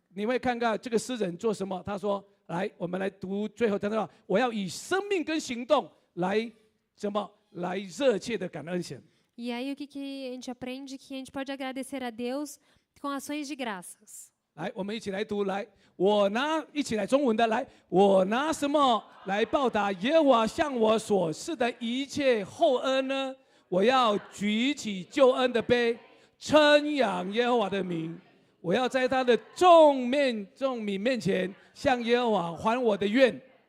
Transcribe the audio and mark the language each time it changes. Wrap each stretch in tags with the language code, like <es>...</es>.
<zh>你会看看这个诗人做什么？他说：“来，我们来读最后他说，我要以生命跟行动来什么？来热切的感恩神。”</zh> <pt>E aí o que a gente aprende? Que a gente pode agradecer a Deus com ações de graças.</pt> <zh>来，我们一起来读。来，一起来中文的。来，我拿什么来报答耶和华向我所示的一切厚恩呢？我要举起救恩的杯，称扬耶和华的名。我要在他的众民面前向耶和华还我的愿。</zh>